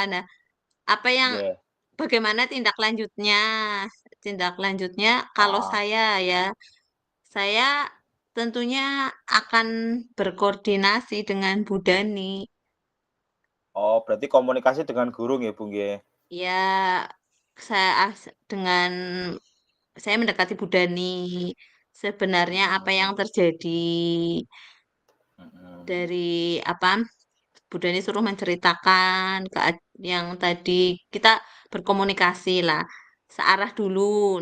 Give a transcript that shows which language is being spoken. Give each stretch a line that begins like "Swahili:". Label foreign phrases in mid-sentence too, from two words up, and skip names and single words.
Indonesian: Nah, apa yang Nggih. bagaimana tindak lanjutnya? Tindak lanjutnya kalau Ah. saya ya, saya tentunya akan berkoordinasi dengan Bu Dani. Oh, berarti komunikasi dengan guru nggih, Bu, nggih? Ya, dengan saya mendekati Bu Dani. Sebenarnya apa yang terjadi dari apa? Bu Dani suruh menceritakan yang tadi kita berkomunikasi lah, searah dulu.